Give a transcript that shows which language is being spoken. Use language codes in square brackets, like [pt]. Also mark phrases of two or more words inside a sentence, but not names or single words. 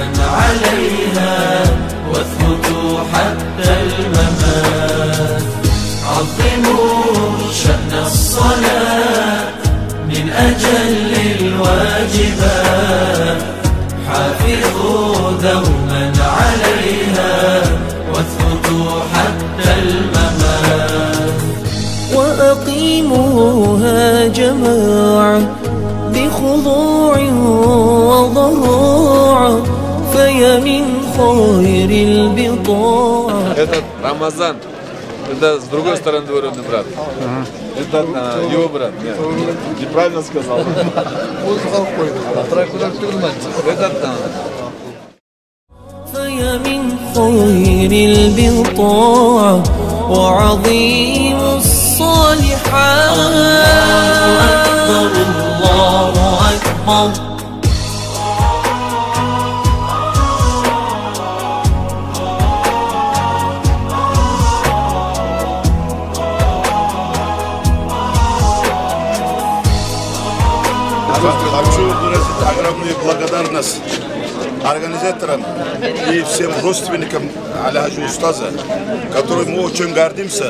[ar] عليها واثبتوا حتى الممات عظموا شأن الصلاة من أجل الواجبات حافظوا دوما عليها واثبتوا حتى الممات وأقيموها جماعة بخضوع وضراعة فيا من خير البطاعة. [ru] Этот Рамазан. Это с другой стороны двоюродный брат. Это его брат. Неправильно сказал. Этот [ar] فيا من خير البطاعة وعظيم الصالحات الله أكبر [ru] Хочу выразить огромную благодарность организаторам и всем родственникам Аль-Хаджи Устаза, которым мы очень гордимся.